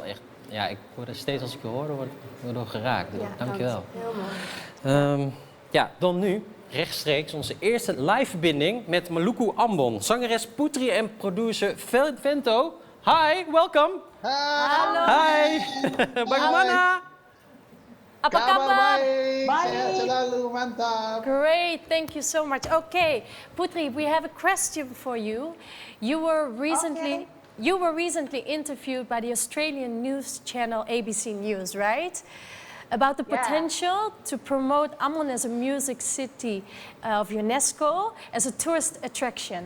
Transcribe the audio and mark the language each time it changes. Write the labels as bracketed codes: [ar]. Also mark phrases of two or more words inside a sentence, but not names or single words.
[nl] Echt, ja, ik word er steeds als ik je hoor, word ik door geraakt. Ja, Dankjewel. Heel mooi. Ja, dan nu rechtstreeks onze eerste live verbinding met Maluku Ambon. Zangeres Putri en producer Vento. [en] Hi, welcome. Hallo. [id] Hi. Bagaimana? Apa kabar? Sehat selalu, mantap. [en] Great, thank you so much. Okay, Putri, we have a question for you. You were recently interviewed by the Australian news channel ABC News, right? About the potential to promote Ambon as a music city of UNESCO as a tourist attraction.